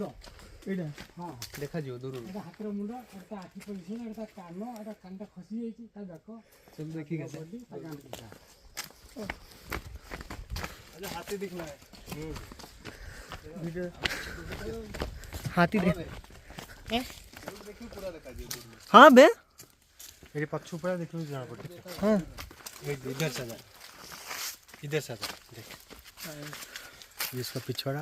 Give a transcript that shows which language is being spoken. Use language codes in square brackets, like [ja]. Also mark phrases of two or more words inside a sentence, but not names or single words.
[or] ଏଇଟା ହଁ ଦେଖାଯିବ ଦୂରରୁ ଏଇଟା ହାତୀର ମୁଣ୍ଡ ଏଇଟା ଆଖି ପଡ଼ିଛି ଏଇଟା କାନ ଏଇଟା କାନଟା ଖସି ଯାଇଛି ତା ବେକ ସବୁ ଦେଖିକି ଆସ ବଡି ତା କାନ ଦିଟା ହାତୀ ଦେଖିଲା [hi] हाथी देख हाँ बे मेरे पक्षी ऊपर देखो जाना पड़ता हाँ इधर से जा इधर से जा देख इसका पिछवाड़ा